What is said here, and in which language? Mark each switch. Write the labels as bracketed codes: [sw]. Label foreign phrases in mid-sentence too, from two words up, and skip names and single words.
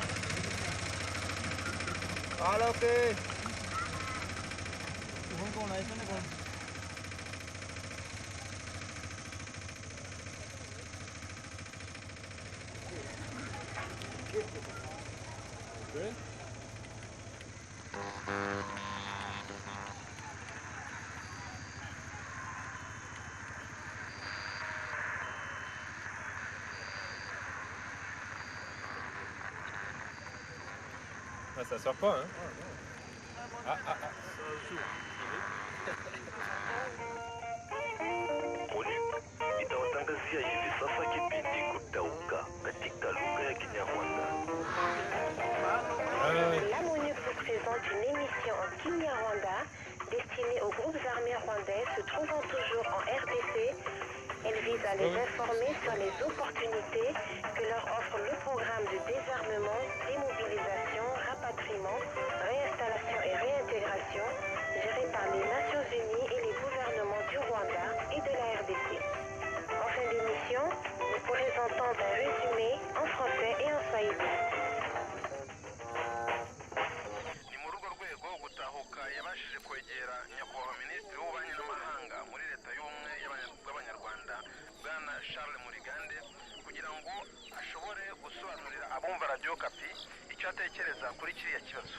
[en] All okay. Good? [fr] Ah, ça sort pas, hein? [sw] Itawatangazia hivi sasa kipindi Kutauka katika lugha ya Kinyarwanda. [fr] L'Amonique vous présente une émission en Kinyarwanda destinée aux groupes armés rwandais se trouvant toujours en RDC. Elle vise à les informer sur les opportunités que leur offre le programme de désarmement, démobilisation, rapatriement, réinstallation et réintégration géré par les Nations Unies et les gouvernements du Rwanda et de la RDC. En fin d'émission, vous pourrez entendre un résumé en français et en swahili. [rw] yabashije kwegera nyakubahwa minisitiri w'ububanyi n'amahanga muri leta y'ubumwe bw'abanyarwanda bwana Charles Murigande kugira ngo ashobore gusobanurira abumva radio Kapi icyo atekereza kuri kiriya kibazo.